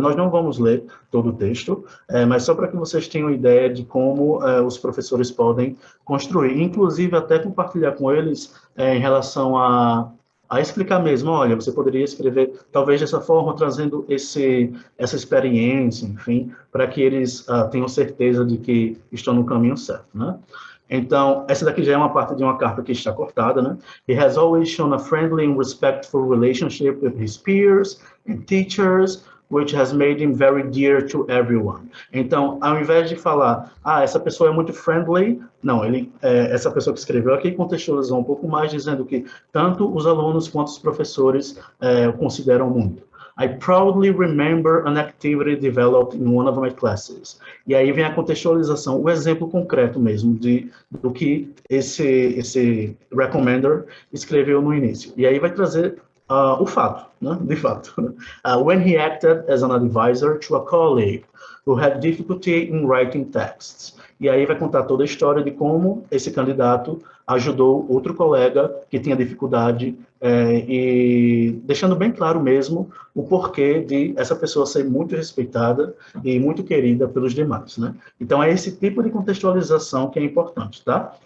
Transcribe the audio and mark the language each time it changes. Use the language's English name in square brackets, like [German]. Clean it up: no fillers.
[Portuguese] Nós não vamos ler todo o texto, mas só para que vocês tenham ideia de como os professores podem construir, inclusive até compartilhar com eles em relação a a explicar mesmo, olha, você poderia escrever talvez dessa forma, trazendo essa experiência, enfim, para que eles tenham certeza de que estão no caminho certo, né? Então, essa daqui já é uma parte de uma carta que está cortada, né? [English] He has always shown a friendly and respectful relationship with his peers and teachers, which has made him very dear to everyone. [Portuguese] Então, ao invés de falar, essa pessoa é muito friendly, não, essa pessoa que escreveu aqui contextualizou um pouco mais, dizendo que tanto os alunos quanto os professores o consideram muito. [English] I proudly remember an activity developed in one of my classes. [Portuguese] E aí vem a contextualização, o exemplo concreto mesmo do que esse recommender escreveu no início. E aí vai trazer o fato, né? De fato. [English] When he acted as an advisor to a colleague who had difficulty in writing texts. [Portuguese] E aí vai contar toda a história de como esse candidato ajudou outro colega que tinha dificuldade e deixando bem claro mesmo o porquê de essa pessoa ser muito respeitada e muito querida pelos demais, né? Então, é esse tipo de contextualização que é importante, tá?